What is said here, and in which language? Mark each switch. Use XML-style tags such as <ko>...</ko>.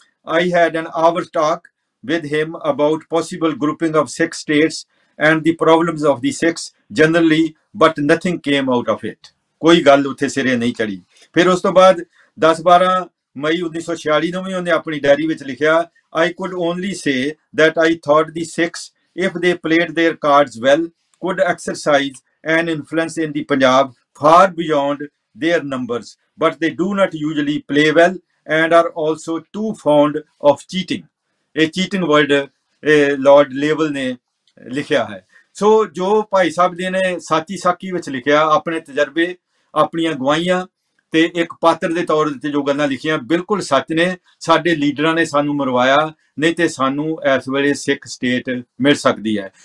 <en>I had an hour's talk with him about possible grouping of Sikh states and the problems of the Sikhs generally, but nothing came out of it.</en> <pa>ਕੋਈ ਗੱਲ ਉੱਥੇ ਸਿਰੇ ਨਹੀਂ ਚੜੀ। ਫਿਰ ਉਸ ਤੋਂ ਬਾਅਦ 10-12 ਮਈ 1946 ਨੂੰ ਵੀ ਉਹਨੇ ਆਪਣੀ ਡਾਇਰੀ ਵਿੱਚ ਲਿਖਿਆ,</pa> <en>I could only say that I thought the Sikhs if they played their cards well, could exercise an influence in the Punjab far beyond their numbers, but they do not usually play well and are also too fond of cheating. A cheating word</en> <pa>Lord level ਨੇ ਲਿਖਿਆ ਹੈ। ਸੋ ਜੋ ਭਾਈ ਸਾਹਿਬ ਜੀ ਨੇ ਸਾਚੀ ਸਾਕੀ ਵਿੱਚ ਲਿਖਿਆ, ਆਪਣੇ ਤਜਰਬੇ, ਆਪਣੀਆਂ ਗਵਾਹੀਆਂ ਤੇ ਇੱਕ ਪਾਤਰ ਦੇ ਤੌਰ ਤੇ ਜੋ ਗੱਲਾਂ ਲਿਖੀਆਂ ਬਿਲਕੁਲ ਸੱਚ ਨੇ। ਸਾਡੇ ਲੀਡਰਾਂ ਨੇ ਸਾਨੂੰ ਮਰਵਾਇਆ, ਨਹੀਂ ਤੇ ਸਾਨੂੰ ਇਸ ਵੇਲੇ ਸਿੱਖ ਸਟੇਟ ਮਿਲ ਸਕਦੀ ਹੈ।</pa>